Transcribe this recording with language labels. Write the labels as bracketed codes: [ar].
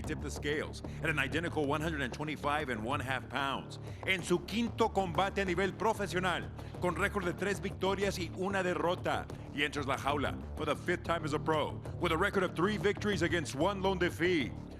[en] He tipped the scales at an identical 125.5 pounds. [es] En su quinto combate a nivel profesional, con récord de 3 victorias y 1 derrota. [en] He enters [es] la jaula [en] for the 5th time as a pro, with a record of 3 victories against 1 lone defeat.